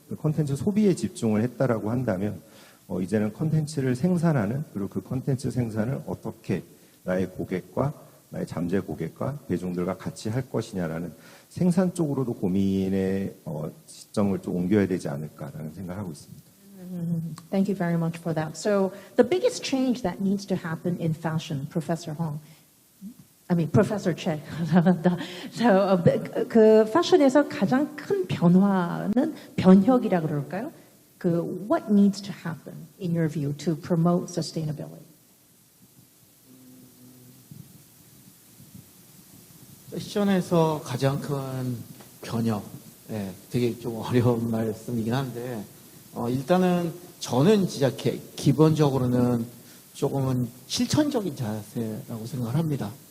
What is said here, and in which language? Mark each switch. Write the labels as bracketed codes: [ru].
[ko] 콘텐츠 소비에 집중을 했다라고 한다면 이제는 콘텐츠를 생산하는 그리고 그 콘텐츠 생산을 어떻게 나의 고객과 나의 잠재 고객과 대중들과 같이 할 것이냐라는 생산 쪽으로도 고민의 시점을 좀 옮겨야 되지 않을까라는 생각을 하고 있습니다. [en] Thank you very much for that. So the biggest change that needs to happen in fashion, Professor Hong, Professor Che. [ko] So, 그 패션에서 가장 큰 변화는 변혁이라 그럴까요? [en] What needs to happen in your view to promote sustainability? [ko] 패션에서 가장 큰 변혁, 되게 좀 어려운 말씀이긴 한데 일단은 저는 진짜 기본적으로는 조금은 실천적인 자세라고 생각을 합니다.